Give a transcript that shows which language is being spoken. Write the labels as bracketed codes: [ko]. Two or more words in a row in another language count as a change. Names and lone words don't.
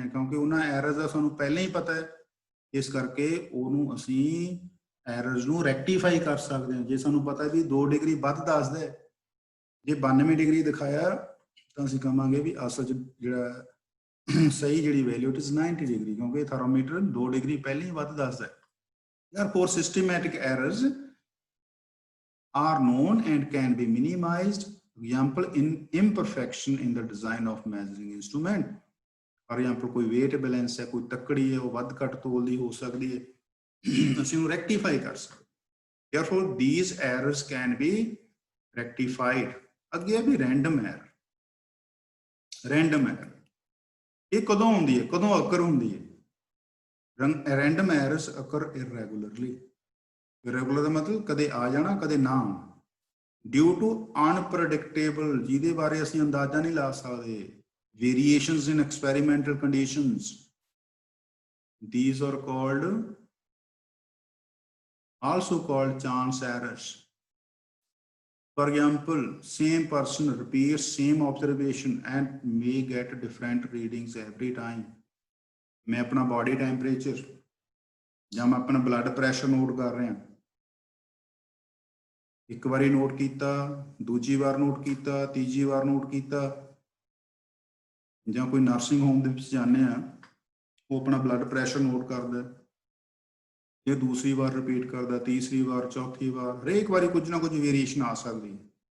[pa] ਕਿਉਂਕਿ ਉਹਨਾਂ ਐਰਰਸ ਦਾ ਸਾਨੂੰ ਪਹਿਲਾਂ ਹੀ ਪਤਾ ਹੈ, ਇਸ ਕਰਕੇ ਉਹਨੂੰ ਅਸੀਂ ਐਰਰਸ ਨੂੰ ਰੈਕਟੀਫਾਈ ਕਰ ਸਕਦੇ ਹਾਂ। ਜੇ ਸਾਨੂੰ ਪਤਾ ਵੀ 2 ਡਿਗਰੀ ਵੱਧ ਦੱਸਦਾ, ਜੇ 92 ਡਿਗਰੀ ਦਿਖਾਇਆ, ਤਾਂ ਅਸੀਂ ਕਹਾਂਗੇ ਵੀ ਅਸਲ 'ਚ ਜਿਹੜਾ ਸਹੀ ਜਿਹੜੀ ਵੈਲਿਊ [en] it is [pa] 90 ਡਿਗਰੀ, ਕਿਉਂਕਿ ਥਰਮੋਮੀਟਰ 2 ਡਿਗਰੀ ਪਹਿਲਾਂ ਹੀ ਵੱਧ ਦੱਸਦਾ ਹੈ। [en] Therefore, systematic errors are known and can be minimized. Example, in imperfection in the design of measuring instrument. For example, [hi] कोई [en] weight balance [hi] है, कोई तकड़ी है, वो [pa] ਵੱਧ ਘੱਟ ਤੋਲਦੀ ਹੋ ਸਕਦੀ ਹੈ, ਅਸੀਂ ਉਹਨੂੰ rectify ਕਰ ਸਕਦੇ। [en] Therefore, these errors can be rectified. [pa] ਅੱਗੇ ਵੀ [en] random error। random error [pa] ਇਹ ਕਦੋਂ ਹੁੰਦੀ ਹੈ, ਕਦੋਂ ਅਕਰ ਹੁੰਦੀ ਹੈ? [en] random errors occur irregularly. [pa] ਇਰੈਗੂਲਰ ਦਾ ਮਤਲਬ ਕਦੇ ਆ ਜਾਣਾ, ਕਦੇ ਨਾ ਆਉਣਾ। [en] due to unpredictable, [pa] ਜਿਹਦੇ ਬਾਰੇ ਅਸੀਂ ਅੰਦਾਜ਼ਾ ਨਹੀਂ ਲਾ ਸਕਦੇ, [en] variations in experimental conditions, these are also called chance errors. For example, same person repeats same observation and may get different readings every time. [hi] मैं अपना [en] body temperature [pa] ਜਾਂ ਮੈਂ ਆਪਣਾ [en] blood pressure [pa] ਨੋਟ ਕਰ ਰਿਹਾ, ਇੱਕ ਵਾਰੀ ਨੋਟ ਕੀਤਾ, ਦੂਜੀ ਵਾਰ ਨੋਟ ਕੀਤਾ, ਤੀਜੀ ਵਾਰ ਨੋਟ ਕੀਤਾ, ਜਾਂ ਕੋਈ [en] nursing home [pa] ਦੇ ਵਿੱਚ ਜਾਂਦੇ ਆ, ਉਹ ਆਪਣਾ [en] blood pressure [pa] ਨੋਟ ਕਰਦਾ, ਇਹ ਦੂਸਰੀ ਵਾਰ ਰਿਪੀਟ ਕਰਦਾ, ਤੀਸਰੀ ਵਾਰ, ਚੌਥੀ ਵਾਰ, ਹਰੇਕ ਵਾਰੀ ਕੁਝ ਨਾ ਕੁਝ ਵੇਰੀਏਸ਼ਨ ਆ ਸਕਦੀ ਹੈ।